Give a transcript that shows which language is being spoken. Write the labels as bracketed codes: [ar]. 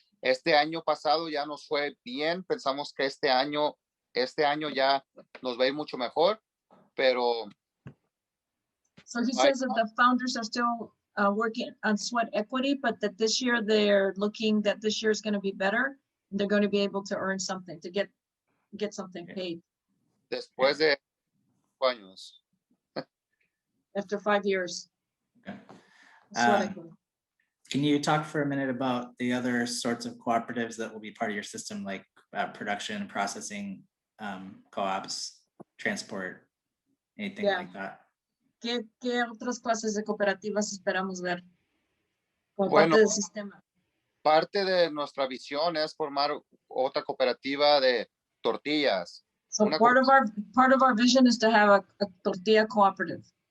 [es] Este año pasado ya nos fue bien. Pensamos que este año ya nos va a ir mucho mejor, pero. [en] So he says that the founders are still working on sweat equity, but that this year they're looking that this year is going to be better. They're going to be able to earn something, to get something paid. [es] Después de 5 años. [en] After 5 years. Okay. Sweat equity. Can you talk for a minute about the other sorts of cooperatives that will be part of your system, like production, processing, co-ops, transport, anything like that? [es] ¿Qué otras clases de cooperativas esperamos ver como Bueno, parte del sistema? Parte de nuestra visión es formar otra cooperativa de tortillas. [en] So part of our vision is to have a tortilla cooperative.